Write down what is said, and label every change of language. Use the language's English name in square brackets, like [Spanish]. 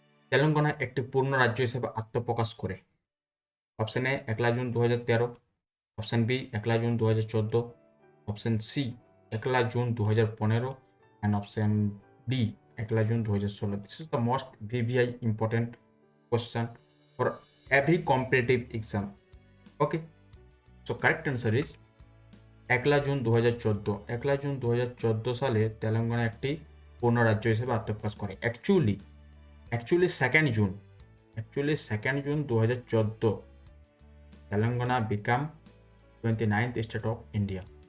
[Bangla] তেলেঙ্গানা একটি পূর্ণ রাজ্য হিসেবে আত্মপ্রকাশ করে। Option A 1 June 2013, option B 1 June 2014, option C 1 June 2015 [English] and option D [Bangla] 1 June 2016. [English] This is the most VVI important question for every competitive exam. Okay, so correct answer is 1 June 2014। [Bangla] 1 June 2014 সালে তেলেঙ্গানা একটি পূর্ণ রাজ্য হিসেবে আত্মপ্রকাশ করে। [English] Actually 2 June 2014 Telangana became 29th state of India.